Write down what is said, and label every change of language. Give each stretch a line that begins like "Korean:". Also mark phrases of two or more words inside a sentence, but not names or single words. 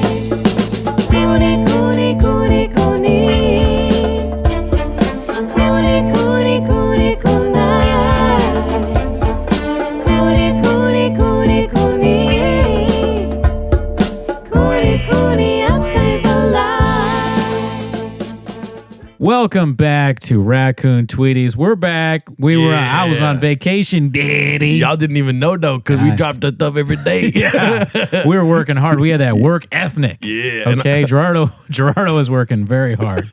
English: Cooney, Cooney, Cooney, Cooney. Cooney, Cooney, Cooney, Cooney. Cooney, Cooney, Cooney, Cooney. Cooney, Cooney, upstays alive. Welcome back to Raccoon Tweeties. We're back. I was on vacation, daddy. Y'all didn't even know though, because we dropped that stuff every day. We were working hard. We had that work ethnic. Yeah. Okay, Gerardo was working very hard.